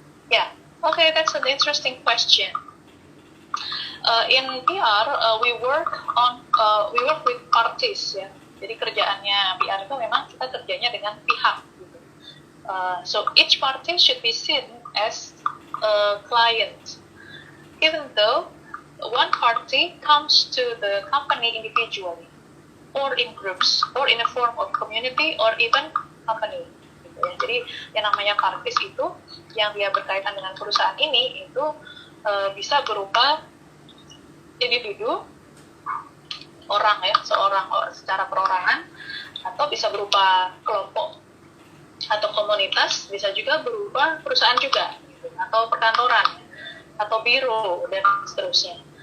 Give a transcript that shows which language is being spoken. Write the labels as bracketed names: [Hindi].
[English] Yeah, okay, that's an interesting question. In PR, we work with parties ya. [Indonesian] Jadi kerjaannya PR itu memang kita kerjanya dengan pihak. Gitu. [English] So each party should be seen as a client, even though one party comes to the company individually, or in groups, or in a form of community, or even company. [Indonesian] Gitu ya. Jadi yang namanya parties itu, yang dia berkaitan dengan perusahaan ini, itu bisa berupa individu, orang ya, seorang secara perorangan, atau bisa berupa kelompok atau komunitas, bisa juga berupa perusahaan juga, gitu, atau perkantoran, atau biro, dan seterusnya.